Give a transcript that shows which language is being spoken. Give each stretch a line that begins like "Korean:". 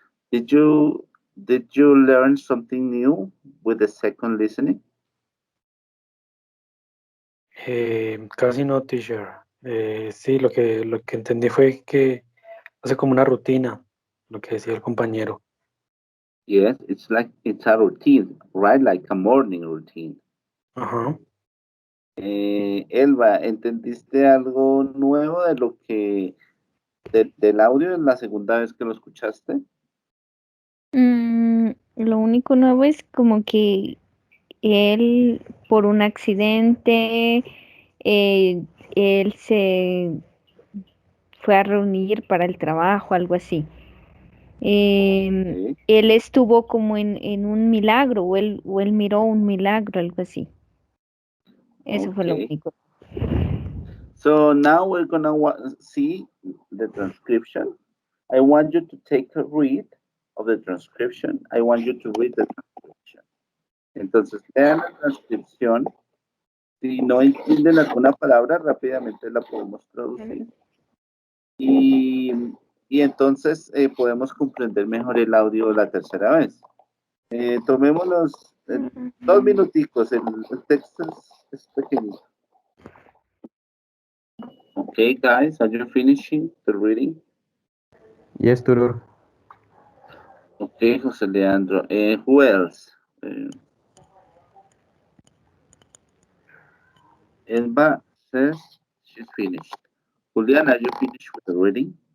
English: Did you learn something new with the second listening?
Spanish: Casi no, teacher. Sí, lo que entendí fue que hace como una rutina, lo que decía el compañero.
English: Yes, it's a routine, right? Like a morning routine. Ajá.
Spanish: Elba, ¿entendiste algo nuevo de lo que del audio en la segunda vez que lo escuchaste? Lo único nuevo es como que él, por un accidente, él se fue a reunir para el trabajo, algo así. Él estuvo como en un milagro, o él miró un milagro, algo así. Eso fue lo
English: Okay.
Spanish: único.
English: So now we're gonna see the transcription. I want you to take a read of the transcription. I want you to read the transcription.
Spanish: Entonces, lean la transcripción. Si no entienden alguna palabra, rápidamente la podemos traducir. Y entonces podemos comprender mejor el audio la tercera vez. Tomémonos 2 minuticos, el texto es pequeñito.
English: Okay, guys, are you finishing the reading? Yes, Turur. Okay, José Leandro. Who else? Elba says she's finished. Julian, are you finished with the reading?